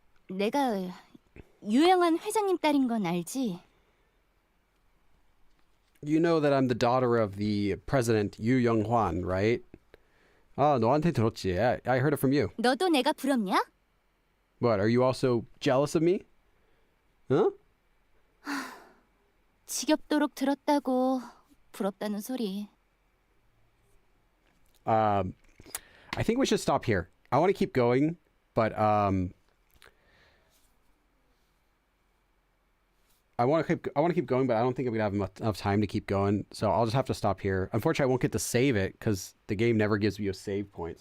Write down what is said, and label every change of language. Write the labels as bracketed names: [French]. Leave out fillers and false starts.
[Korean] 내가 유명한 회장님 딸인 건 알지? [English] You know that I'm the daughter of the president Yu Young-hwan, right? [Korean] 너한테 들었지. [English] I heard it from you. [Korean] 너도 내가 부럽냐? [English] What, are you also jealous of me? Huh? [Korean] 지겹도록 들었다고 부럽다는 소리. [English] I think we should stop here. I want to keep going, but I want to keep going, but I don't think I'm gonna have enough time to keep going. So I'll just have to stop here. Unfortunately, I won't get to save it because the game never gives me a save point.